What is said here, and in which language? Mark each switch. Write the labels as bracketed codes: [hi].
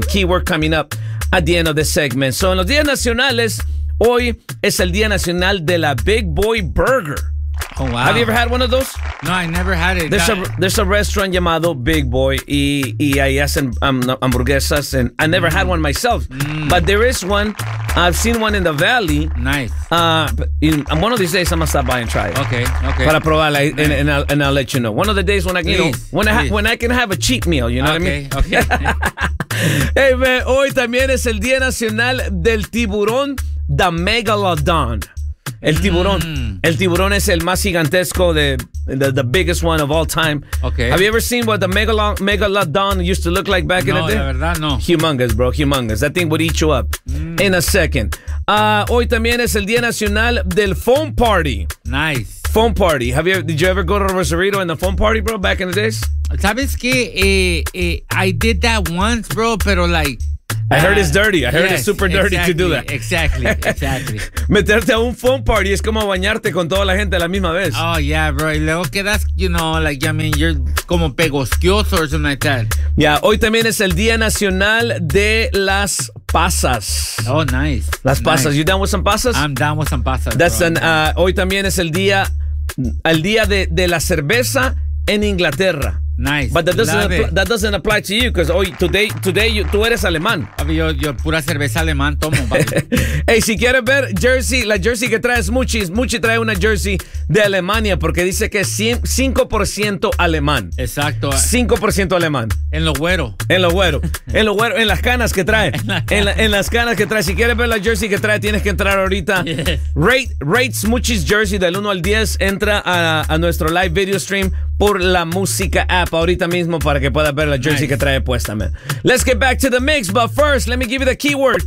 [en] Keyword coming up at the end of the segment. [es] So en los días nacionales, hoy es el Día Nacional de la Big Boy Burger. [en] Oh, wow. Have you ever had one of those? No, I never had it. There's a restaurant [es] llamado [en] Big Boy [es] y ahí hacen hamburguesas, [en] and I never had one myself. Mm. But there is one. I've seen one in the valley. Nice. One of these days, I'm going to stop by and try it. Okay, okay. [es] Para probar, [en] like, and I'll let you know. One of the days when I, you know, when I can have a cheat meal, you know okay, what I mean? Okay, okay. Hey, man, [es] hoy también es el Día Nacional del Tiburón, the Megalodon. El tiburón. Mm. El tiburón es el más gigantesco, [en] the biggest one of all time. Okay. Have you ever seen what the megalodon used to look like back no, in the day? [es] No, la verdad, no. [en] Humongous, bro, humongous. That thing would eat you up in a second. [es] Hoy también es el Día Nacional del Foam Party. [en] Nice. Foam Party. Did you ever go to Rosarito in the Foam Party, bro, back in the days? [es] ¿Sabes qué? [en] I did that once, bro, [es] pero [en] like... I heard it's dirty. It's super dirty exactly, to do that. Exactly. [es] Meterte a un foam party es como bañarte con toda la gente a la misma vez. [en] Oh, yeah, bro. [es] Y luego quedas, [en] you know, like, I mean, you're [es] como pegosquioso [en] or something like that. [es] Yeah, hoy también es el Día Nacional de las Pasas. [en] Oh, nice. Las Pasas. Nice. You down with some pasas? I'm down with some pasas, that's bro. [es] Hoy también es el día de la cerveza en Inglaterra. [en] Nice. But that doesn't apply to you because today [es] tú eres alemán. Yo pura cerveza alemán tomo. Hey, si quieres ver jersey, la jersey que traes Muchi trae una jersey de Alemania porque dice que es 5% alemán. Exacto. 5% alemán. En lo güero. En lo güero. En lo güero, en las canas que trae. en las canas que trae. Si quieres ver la jersey que trae, tienes que entrar ahorita. [en] Yes. Rates Muchi's jersey [es] del 1 al 10. Entra a nuestro live video stream por la música app ahorita mismo para que puedas ver la jersey nice que trae puesta, man. [en] Let's get back to the mix, but first, let me give you the keyword.